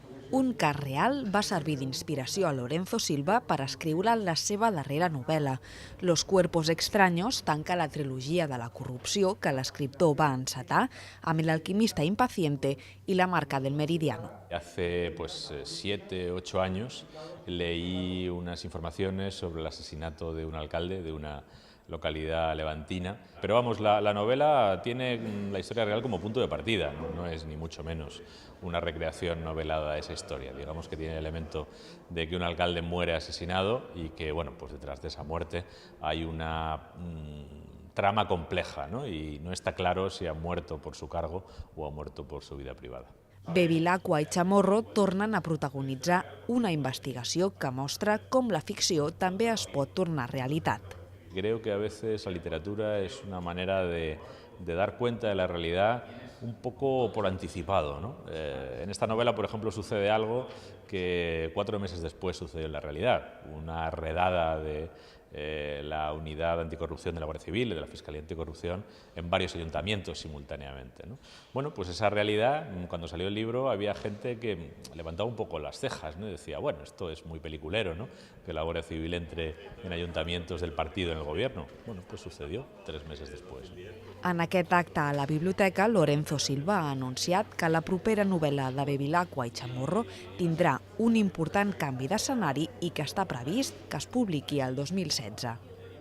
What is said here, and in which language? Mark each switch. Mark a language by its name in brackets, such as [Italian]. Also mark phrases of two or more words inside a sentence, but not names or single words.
[Catalan] Un cas real va servir d'inspiració a Lorenzo Silva per escriure la seva darrera novel·la. Los cuerpos extraños tanca la trilogia de la corrupció que l'escriptor va encetar amb El alquimista impaciente i La marca del meridiano. [Spanish] Hace 7, 8 años leí unas informaciones sobre el asesinato de un alcalde de una localidad levantina. Pero vamos, la novela tiene la historia real como punto de partida, no es ni mucho menos una recreación novelada de esa historia. Digamos que tiene el elemento de que un alcalde muere asesinado y que, bueno, pues detrás de esa muerte hay una trama compleja, ¿no? Y no está claro si ha muerto por su cargo o ha muerto por su vida privada. [Catalan] Bevilacqua i Chamorro tornen a protagonitzar una investigació que mostra com la ficció també es pot tornar realitat. [Spanish] Creo que a veces la literatura es una manera de dar cuenta de la realidad un poco por anticipado, ¿no? En esta novela, por ejemplo, sucede algo que 4 meses después sucedió en la realidad. Una redada de la unidad anticorrupción de la Guardia Civil y de la Fiscalía Anticorrupción en varios ayuntamientos simultáneamente, ¿no? Bueno, pues esa realidad, cuando salió el libro, había gente que levantaba un poco las cejas, ¿no? Y decía, bueno, esto es muy peliculero, ¿no? Que la Guardia Civil entre en ayuntamientos del partido en el gobierno. Bueno, pues sucedió 3 meses después. [Catalan] En aquest acte a la biblioteca, Lorenzo Silva ha anunciat que la propera novel·la de Bevilacqua i Chamorro tindrà un important canvi d'escenari i que està previst que es publiqui el 2016.